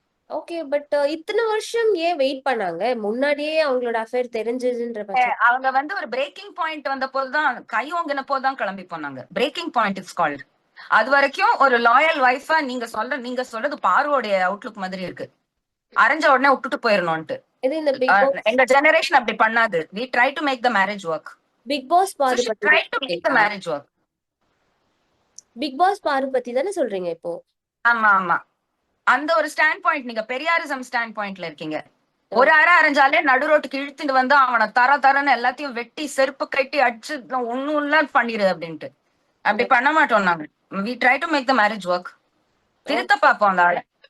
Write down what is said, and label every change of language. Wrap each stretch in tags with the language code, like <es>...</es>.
<ta>Okay, but இத்தனை வருஷம் ஏன் வெயிட் பண்ணாங்க? முன்னாடியே அவங்களோட அஃபேர் தெரிஞ்சதுன்ற அவங்க வந்து ஒரு பிரேக்கிங் பாயிண்ட் வந்த போதுதான், கை ஓங்கின போதுதான் கிளம்பி போனாங்க.</ta> <en>Breaking point it's called.</en> <ta>அது வரைக்கும் ஒரு லாயல் வைஃபா நீங்க சொல்றது பார்வோடைய அவுட்லுக் மாதிரி இருக்கு. அரைஞ்ச உடனே விட்டுட்டு போயிடணும்ட்டு. எங்க ஜெனரேஷன் அப்படி பண்ணாது.</ta> <en>we try to make the marriage work.</en> <ta>Big pass</ta> <en>try to make the marriage work.</en> <ta>Big pass பாரு பத்தி தானே சொல்றீங்க இப்போ? ஆமா அந்த ஒரு ஸ்டாண்ட் பாயிண்ட், நீங்க பெரியாரிசம் ஸ்டாண்ட் பாயிண்ட்ல இருக்கீங்க. ஒரு அரைஞ்சாலே நடு ரோட்டுக்கு இழுத்துட்டு வந்து அவனை தரன்னு எல்லாத்தையும் வெட்டி செருப்பு கட்டி அடிச்சு ஒண்ணும் இல்ல பண்ணிடு அப்படின்ட்டு. அப்படி பண்ண மாட்டோம் நாங்க.</ta> <en>We try to make the marriage work.</en> <ta>திருத்த பார்ப்போம் அந்த ஆளை.</ta>